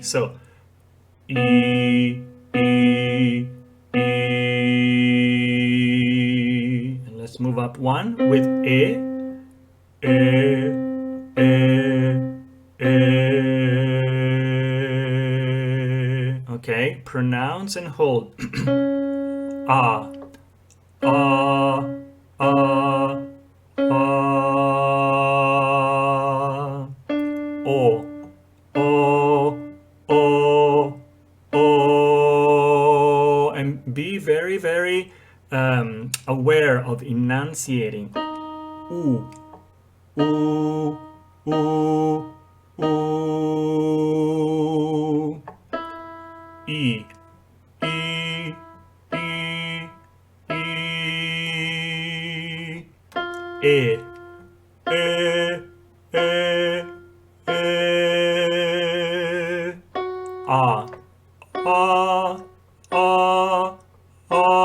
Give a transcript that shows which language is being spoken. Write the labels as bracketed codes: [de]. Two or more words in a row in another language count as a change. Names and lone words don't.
[en] So, E, E, E. And let's move up one with E, E, E, E. Okay, pronounce and hold. Ah, ah, ah, ah. O, o, o, o. And be very, very aware of enunciating. Oo, oo, oo, oo. E, e, e, e. E, e, e, e. A, a, a, a.